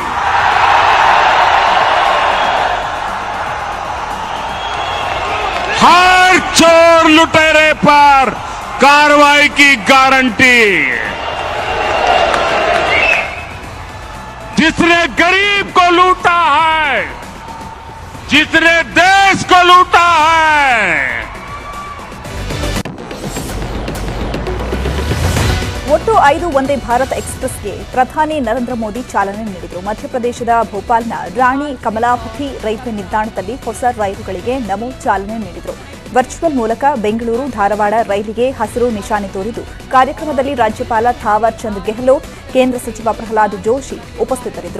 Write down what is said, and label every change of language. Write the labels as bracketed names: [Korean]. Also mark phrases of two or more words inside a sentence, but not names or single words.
[Hindi] हर चोर लुटेरे पर कार्रवाई की गारंटी. जिसने गरीब को लूटा है, जिसने देश को लूटा है, [Kannada] ಒಟ್ಟು 5 ವಂದೇ ಭಾರತ್ ಎಕ್ಸ್ಪ್ರೆಸ್ಗೆ ಪ್ರಧಾನಿ ನರೇಂದ್ರ ಮೋದಿ ಚಾಲನೆ ನೀಡಿದರು. ಮಧ್ಯಪ್ರದೇಶದ ಭೋಪಾಲ್ನ ರಾಣಿ ಕಮಲಾಪತಿ ರೈಲ್ವೆ ನಿಲ್ದಾಣದಲ್ಲಿ ಹೊಸ ರೈಲುಗಳಿಗೆ ನಮೋ ಚಾಲನೆ ನೀಡಿದರು. ವರ್ಚುವಲ್ ಮೂಲಕ ಬೆಂಗಳೂರು ಧಾರವಾಡ ರೈಲಿಗೆ ಹಸಿರು ನಿಶಾನೆ ತೋರಿದ್ದು, ಕಾರ್ಯಕ್ರಮದಲ್ಲಿ ರಾಜ್ಯಪಾಲ ಥಾವರ್ ಚಂದ್ ಗೆಹ್ಲೋಟ್, ಕೇಂದ್ರ ಸಚಿವ ಪ್ರಹ್ಲಾದ್ ಜೋಶಿ ಉಪಸ್ಥಿತರಿದ್ದರು.